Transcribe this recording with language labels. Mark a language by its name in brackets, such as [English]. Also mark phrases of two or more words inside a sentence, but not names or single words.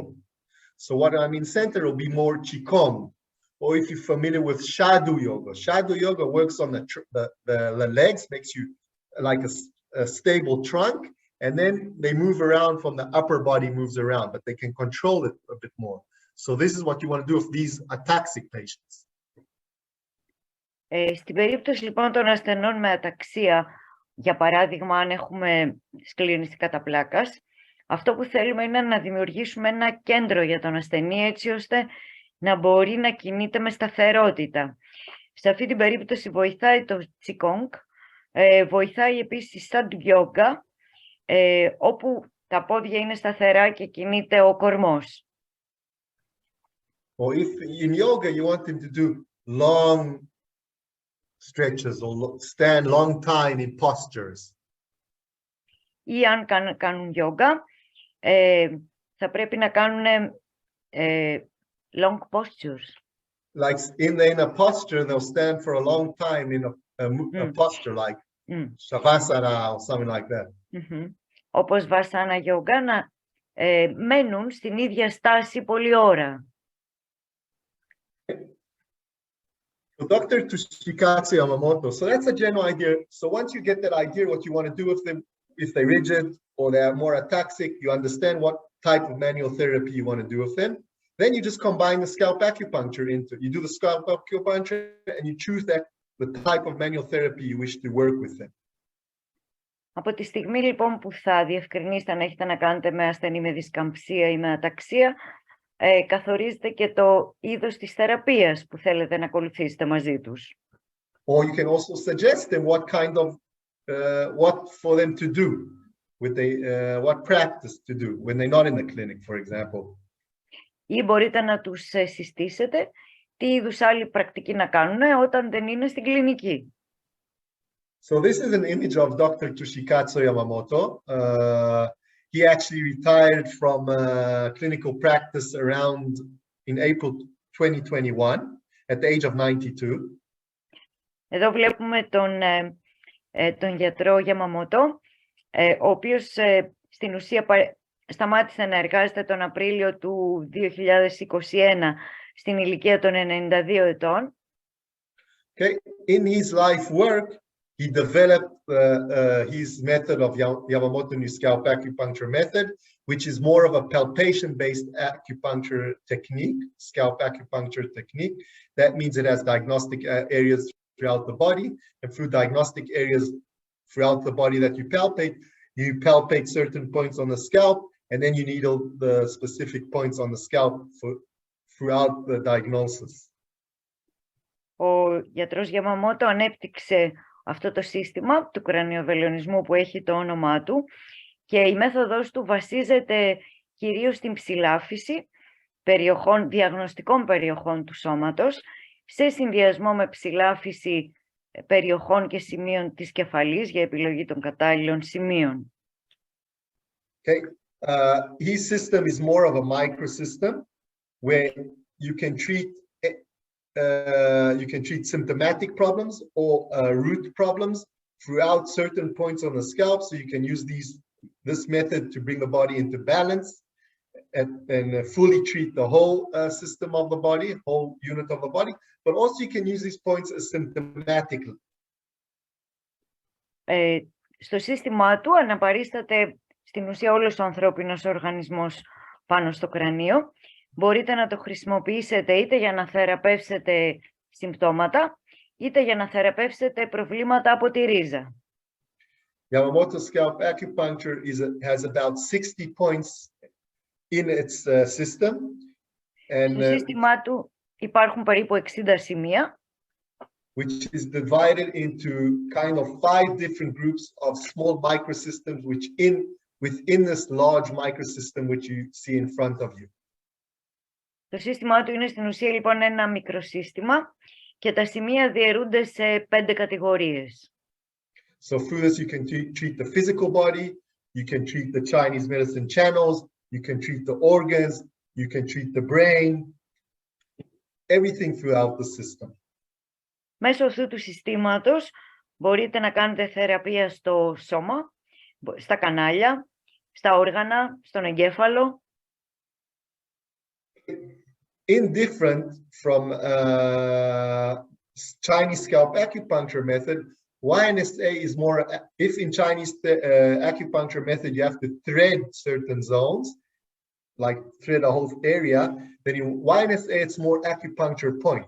[English] So what I mean center will be more Qigong, or if you're familiar with shadow yoga. Shadow yoga works on the legs, makes you like a stable trunk, and then they move around from the upper body moves around, but they can control it a bit more. So this is what you want to do with these ataxic patients. [Greek] Στην περίπτωση λοιπόν των ασθενών με αταξία, για παράδειγμα αν έχουμε σκληρινιστή καταπλάκας, αυτό που θέλουμε είναι να δημιουργήσουμε ένα κέντρο για τον ασθενή, έτσι ώστε να μπορεί να κινείται με σταθερότητα. Σε αυτή την περίπτωση βοηθάει το Qigong, βοηθάει επίσης σαν γιόγκα, όπου τα πόδια είναι σταθερά και κινείται ο κορμός. [English] Or if in yoga you want them to do long stretches or stand long time in postures. [Greek] Ή αν κάνουν γιόγκα, θα πρέπει να κάνουν [English] long postures. Like in a posture, they'll stand for a long time in a posture like Shavasana or something like that. [Greek] Όπως βασάνα γιόγκα, να μένουν στην ίδια στάση πολλή ώρα. [English] So Dr. Toshikatsu Yamamoto, so that's a general idea. So once you get that idea, what you want to do with them, if they're rigid or they're more ataxic, you understand what type of manual therapy you want to do with them. Then you just combine the scalp acupuncture into, you do the scalp acupuncture and you choose the type of manual therapy you wish to work with them. [Greek] Από τη στιγμή λοιπόν που θα διευκρινίσετε αν έχετε να κάνετε με ασθενή με δισκαμψία ή με αταξία, καθορίζετε και το είδος της θεραπείας που θέλετε να ακολουθήσετε μαζί τους. [English] Or you can also suggest them what kind of, what for them to do, what practice to do when they're not in the clinic, for example. [Greek] Ή μπορείτε να τους συστήσετε τι είδους άλλη πρακτική να κάνουν όταν δεν είναι στην κλινική. [English] So this is an image of Dr. Toshikatsu Yamamoto. He actually retired from clinical practice around in April 2021 at the age of 92. [Greek] Εδώ βλέπουμε τον γιατρό Yamamoto, ο οποίος στην ουσία σταμάτησε να εργάζεται τον Απρίλιο του 2021 στην ηλικία των 92 ετών. [English] Okay. In his life work, he developed his method of Yamamoto new scalp acupuncture method, which is more of a palpation-based acupuncture technique, scalp acupuncture technique. That means it has diagnostic areas throughout the body, and through diagnostic areas throughout the body that you palpate certain points on the scalp, and then you needle the specific points on the scalp throughout the diagnosis. [Greek] Ο γιατρός Yamamoto ανέπτυξε αυτό το σύστημα του κρανιοβελονισμού που έχει το όνομά του και η μέθοδος του βασίζεται κυρίως στην ψηλάφιση διαγνωστικών περιοχών του σώματος σε συνδυασμό με ψηλάφιση περιοχών και σημείων της κεφαλής για επιλογή των κατάλληλων σημείων. [English] Okay. His system is more of a microsystem where you can treat symptomatic problems or root problems throughout certain points on the scalp. So you can use this method to bring the body into balance and fully treat the whole system of the body, whole unit of the body. But also you can use these points symptomatically. [Greek] Στο σύστημά του αναπαρίσταται στην ουσία όλος ο ανθρώπινος οργανισμός πάνω στο κρανίο. Μπορείτε να το χρησιμοποιήσετε είτε για να θεραπεύσετε συμπτώματα, είτε για να θεραπεύσετε προβλήματα από τη ρίζα. [English] Yamamoto scalp acupuncture has about 60 points in its system. [Greek] Στο σύστημά του υπάρχουν περίπου 60 σημεία, [English] which is divided into kind of 5 different groups of small microsystems within this large microsystem which you see in front of you. [Greek] Το σύστημά του είναι στην ουσία λοιπόν ένα μικροσύστημα και τα σημεία διαιρούνται σε 5 κατηγορίες. [English] So through this you can treat the physical body, you can treat the Chinese medicine channels, you can treat the organs, you can treat the brain, everything throughout the system. [Greek] Μέσω αυτού του συστήματος μπορείτε να κάνετε θεραπεία στο σώμα, στα κανάλια, στα όργανα, στον εγκέφαλο. [English] Indifferent from Chinese scalp acupuncture method, YNSA is more, if in Chinese acupuncture method you have to thread certain zones, like thread a whole area, then in YNSA it's more acupuncture points.